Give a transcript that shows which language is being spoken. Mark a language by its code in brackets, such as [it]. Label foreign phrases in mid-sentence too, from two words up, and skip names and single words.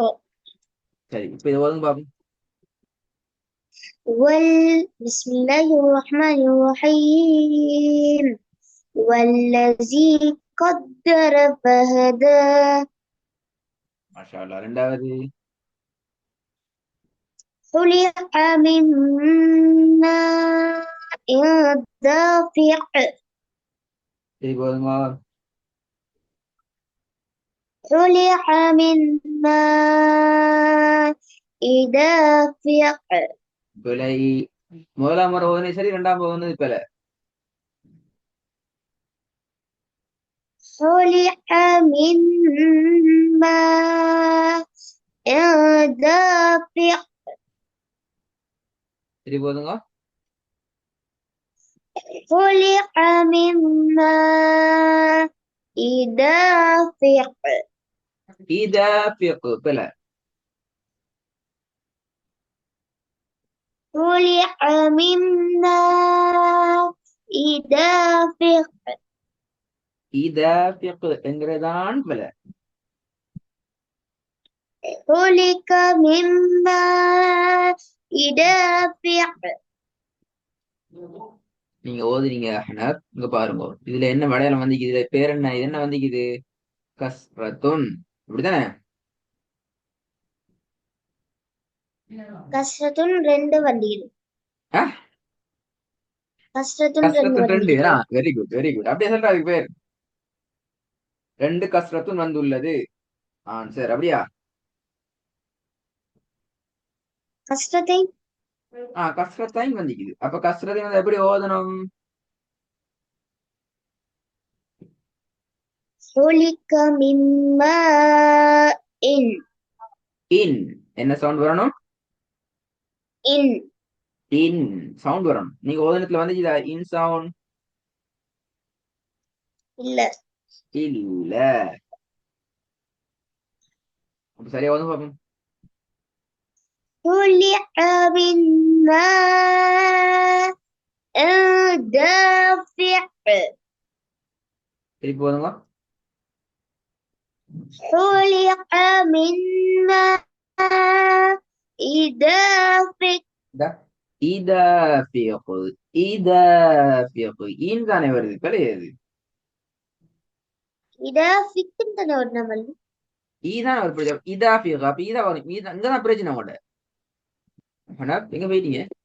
[ta] சரி, இப்ப இதை ஓதுங்க பாப்போம். [ar] بسم الله الرحمن الرحيم والذي قدر فهدى. ما شاء الله. [ta] ரெண்டாவது? [ar] خلق من ماء دافق. [ta] சரி, போதுங்க. [ar] خلق من ماء دافق. [ta] பிழை. முதலாம் முறை ஓதுனது சரி, ரெண்டாம் முறை ஓதுனது பிழை. [ar] خلق من ماء دافق. [ta] சரி, போதுங்க. [ar] خلق من ماء دافق. [ta] இதாஃபிக் பிழை. [ar] خلق من ماء دافق. [ta] இதாஃபிக் என்கிறதான் பிழை. [ar] خلق من ماء دافق. [ta] நீங்க ஓதுறீங்க அஹ்னப், இங்க பாருங்க. இதுல என்ன மலையாளம் வந்திக்குது? இதுல பேர் என்ன? இது என்ன வந்திக்குது? கஸ்ரத்துன். இப்படித்தானே? கஸ்ரத்துன் ரெண்டு வண்டியில். அஹ், கஸ்ரத்துன் ரெண்டு கஸ்ரத்துன் ரெண்டு. வண்டியில். [en] very good, very good. [ta] அப்படியே சொல்ற அதுக்கு பேர். ரெண்டு கஸ்ரத்துன் வந்துள்ளது. சரி, அப்படியா? கஸ்ரத்தை கஸ்ரத்தைன் வந்திக்குது. அப்ப கஸ்ரத்தை வந்து எப்படி ஓதணும்? [ar] خلق من ماء [ta] இன். என்ன சவுண்ட் வரணும்? இன். இன் சவுண்ட் வரணும். நீங்க ஓதனத்துல வந்துச்சுதா இன் சவுண்ட்? இல்ல. இல்ல. அப்ப சரியா ஓதுங்க பாப்போம். [ar] خلق من ماء دافق. [ta] திருப்பி ஓதுங்க. [ar] خلق من ماء دافق. [ta] இதா இதாஃபிக். இதாஃபிக் இன் தானே வருது, கிடையாது. دافق தானே ஒரு நம்ம. ஈதான் ஒரு பிரச்சனை. இதாஃபிக் அப்ப இதா வரும். இங்கதான் பிரச்சனை உங்களோட. அஹ்னாப் எங்க போயிட்டீங்க?